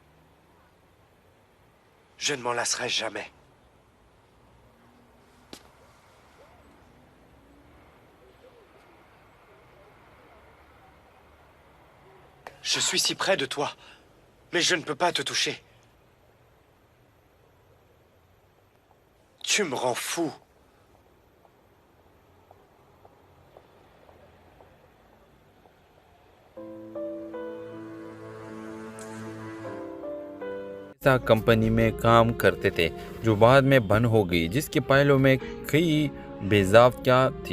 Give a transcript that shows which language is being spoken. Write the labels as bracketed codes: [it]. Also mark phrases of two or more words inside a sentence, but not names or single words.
[fr] Je ne m'en lasserai jamais. Je suis si près de toi, mais je ne peux pas te toucher. Tu me rends fou. [hi] कंपनी में काम करते थे जो बाद में बंद हो गई, जिसके पहलों में कई बेज़ाब्तियाँ थी।